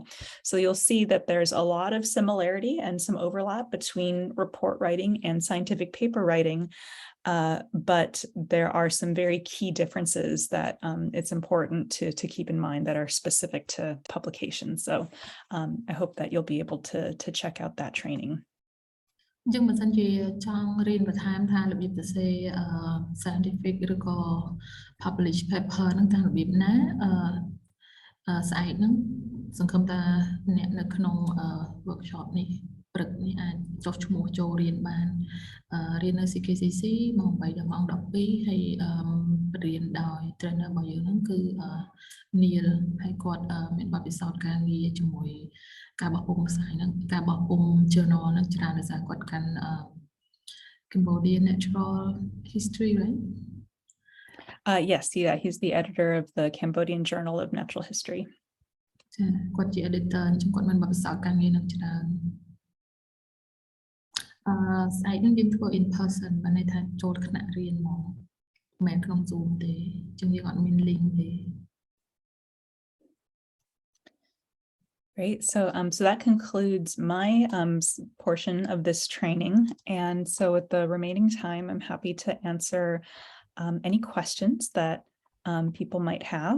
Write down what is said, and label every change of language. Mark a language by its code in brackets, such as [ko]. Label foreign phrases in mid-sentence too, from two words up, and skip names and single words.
[en] So you'll see that there's a lot of similarity and some overlap between report writing and scientific paper writing, but there are some very key differences that it's important to keep in mind that are specific to publication. So I hope that you'll be able to check out that training. [km] យើងមិនសិនជាចង់រៀនបន្ថែមថារបៀបសរសេរ scientific ឬក៏ [en] publish paper [km] ហ្នឹងតាម របៀបណាស្អែកហ្នឹងសង្ឃឹមថាអ្នកនៅក្នុង workshop នេះព្រឹកនេះអាចចុះឈ្មោះចូលរៀនបានរៀននៅ CKCC ម៉ោង 8 ដល់ម៉ោង 12 ហើយរៀនដោយ trainer របស់យើងហ្នឹងគឺ Neil ហើយគាត់មានបទពិសោធន៍ការងារជាមួយការបោះពុម្ពផ្សាយហ្នឹងការបោះពុម្ព journal ហ្នឹងច្រើនដោយសារគាត់កាន់ Cambodian Natural History, right? [en] Yes, yeah, he's the editor of the Cambodian Journal of Natural History. [km] ចាគាត់ជា editor អញ្ចឹងគាត់មានបទពិសោធន៍ការងារហ្នឹងច្រើនស្អែកហ្នឹងយើងធ្វើ [en] in person [km] បានន័យថាចូលថ្នាក់រៀនហ្មងមិនមែនក្នុង Zoom ទេអញ្ចឹងយើងអត់មាន link ទេ [en] Great. So that concludes my portion of this training. And so with the remaining time, I'm happy to answer any questions that people might have.